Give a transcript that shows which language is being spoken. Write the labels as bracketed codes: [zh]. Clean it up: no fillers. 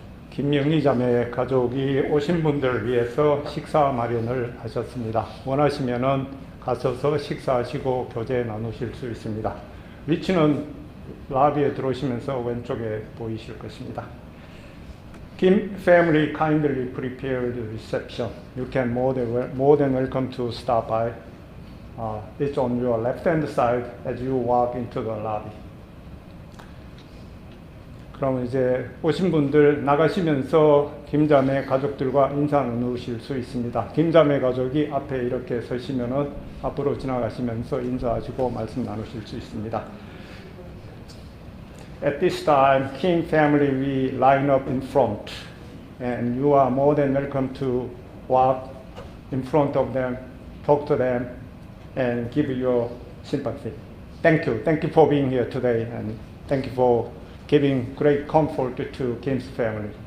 [ko] 김영희 자매 가족이 오신 분들을 위해서 식사 마련을 하셨습니다. 원하시면은 가셔서 식사하시고 교제 나누실 수 있습니다. 위치는 라비에 들어오시면서 왼쪽에 보이실 것입니다. [en] Kim family kindly prepared reception. You can more than welcome to stop by. It's on your left-hand side as you walk into the lobby. [ko] 그럼 이제 오신 분들 나가시면서 김자매 가족들과 인사 나누실 수 있습니다. 김자매 가족이 앞에 이렇게 서시면은 앞으로 지나가시면서 인사하시고 말씀 나누실 수 있습니다. [en] At this time, Kim family, we line up in front, and you are more than welcome to walk in front of them, talk to them, and give your sympathy. Thank you. Thank you for being here today, and thank you for giving great comfort to Kim's family.